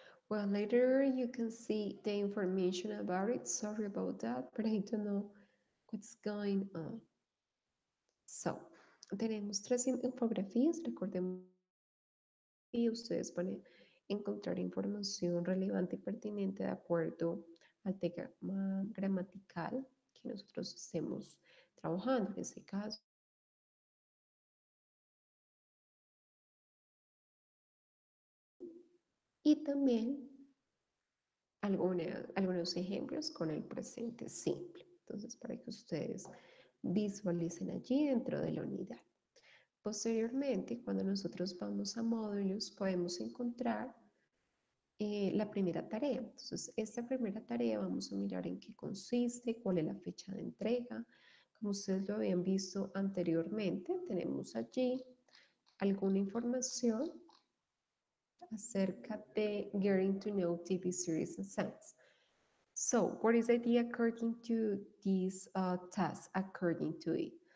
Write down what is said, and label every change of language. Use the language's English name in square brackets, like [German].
[English] Well, later you can see the information about it. Sorry about that, but I don't know what's going on. [Spanish] So, tenemos tres infografías. Recordemos que ustedes van a encontrar información relevante y pertinente de acuerdo al tema gramatical que nosotros estemos trabajando. En este caso, y también algunos ejemplos con el presente simple. Entonces, para que ustedes visualicen allí dentro de la unidad. Posteriormente, cuando nosotros vamos a módulos, podemos encontrar la primera tarea. Entonces, esta primera tarea vamos a mirar en qué consiste, cuál es la fecha de entrega. Como ustedes lo habían visto anteriormente, tenemos allí alguna información acerca de Getting to Know TV Series and Sounds. [English] So, what is the idea according to this task, according to it?